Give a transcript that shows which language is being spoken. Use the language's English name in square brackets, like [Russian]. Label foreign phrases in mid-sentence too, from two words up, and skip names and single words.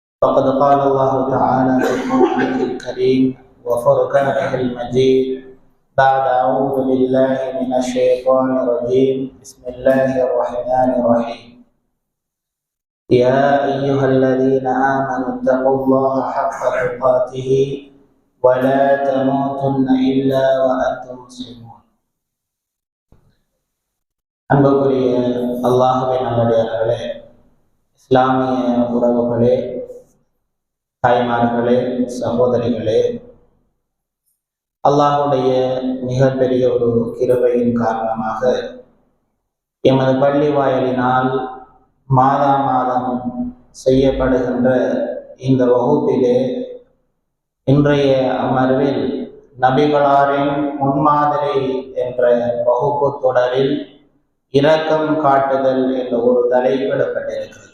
[Arabic] فقد قال الله تعالى في القرآن الكريم وفرقانه المجيد بعد أعوذ بالله من الشيطان الرجيم بسم الله الرحمن الرحيم يا أيها الذين آمنوا اتقوا الله حق تقاته ولا تموتن إلا وأنتم مسلمون. [Tamil] அன்புக்குரிய அல்லாஹ்வின் நல்லடியார்களே, இஸ்லாமிய உறவுகளே, தாய்மார்களே, சகோதரிகளே, அல்லாஹுடைய மிகப்பெரிய ஒரு கிருபையின் காரணமாக எமது பள்ளி வாயிலினால் மாதம் செய்யப்படுகின்ற இந்த வகுப்பிலே இன்றைய அமர்வில் நபிகளாரின் முன்மாதிரி என்ற வகுப்பு தொடரில் இரக்கம் காட்டுதல் என்ற ஒரு தலைப்பிடப்பட்டிருக்கிறது.